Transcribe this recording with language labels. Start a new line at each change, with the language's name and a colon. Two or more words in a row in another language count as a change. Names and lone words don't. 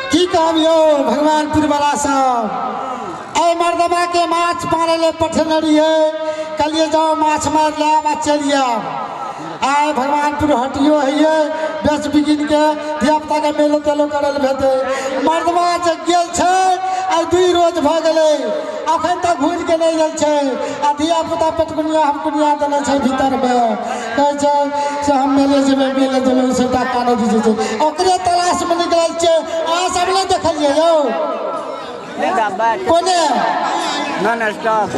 Maithili: कहबियो भगवानपुर वाला सब ऐ मर्दबा के माछ मारे ले पठनरी है कलिए जाओ माछ मार ले आ चलिए आए भगवानपुर हटियो है बेच बिगिन के धियापुता के मेलो तेलो करल भेटे मर्दबा जे गेल छै आई 2 रोज भ गेले अखन तक घुर के नहीं गेल छै आ धियापुता पेटकुनिया हमकुनिया देले छै भीतर में कहै छै से हम मेले जेबै सेटा काने दीजिए छै ओकरे तलाश में निकलल छै अहाँ सब नहीं देखलिए यौ कोने
English: नॉन स्टॉप